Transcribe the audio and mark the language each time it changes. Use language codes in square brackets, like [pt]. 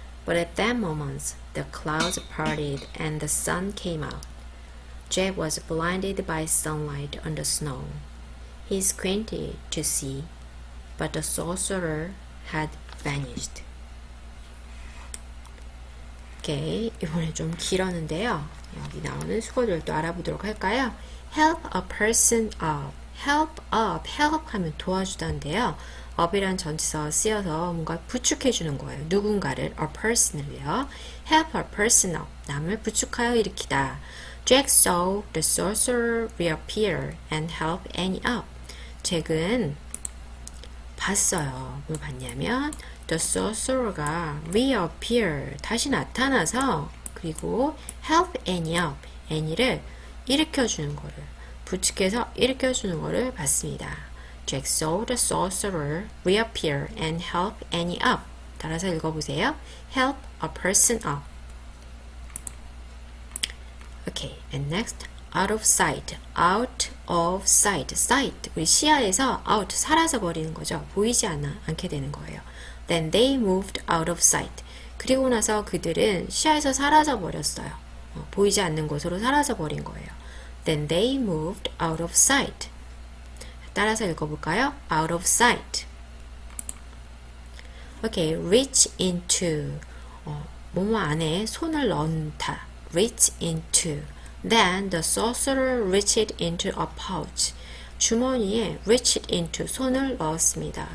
[en] But at that moment, the clouds parted and the sun came out. Jack was blinded by sunlight on the snow. He squinted to see, but the sorcerer had vanished. [ko] 오케이, 이번에 좀 길었는데요. 여기 나오는 수거들도 알아보도록 할까요? [en] Help a person up. Help up. [ko] Help 하면 도와주다인데요. up이란 전치사가 쓰여서 뭔가 부축해주는 거예요. 누군가를, [en] a person [ko] 을요. [en] Help a person up. [ko] 남을 부축하여 일으키다. [en] Jack saw the sorcerer reappear and help Annie up. [ko] 잭은 봤어요. 뭘 봤냐면 [en] the sorcerer [ko] 가 reappear, 다시 나타나서 그리고 [en] help Annie up, [ko] Annie를 일으켜주는 거를, 부축해서 일으켜주는 거를 봤습니다. [en] Jack saw the sorcerer reappear and help Annie up. [ko] 따라서 읽어보세요. [en] Help a person up. Okay, and next, out of sight. Out of sight. sight. [ko] 우리 시야에서 out, 사라져 버리는 거죠. 보이지 않게 되는 거예요. [en] Then they moved out of sight. [ko] 그리고 나서 그들은 시야에서 사라져 버렸어요. 보이지 않는 곳으로 사라져 버린 거예요. [en] Then they moved out of sight. [ko] 따라서 읽어볼까요? [en] Out of sight. Okay, reach into. [ko] 뭐뭐 안에 손을 넣다. [en] Reach into. Then the sorcerer reached into a pouch. [ko] 주머니에 [en] reached into, [ko] 손을 넣었습니다.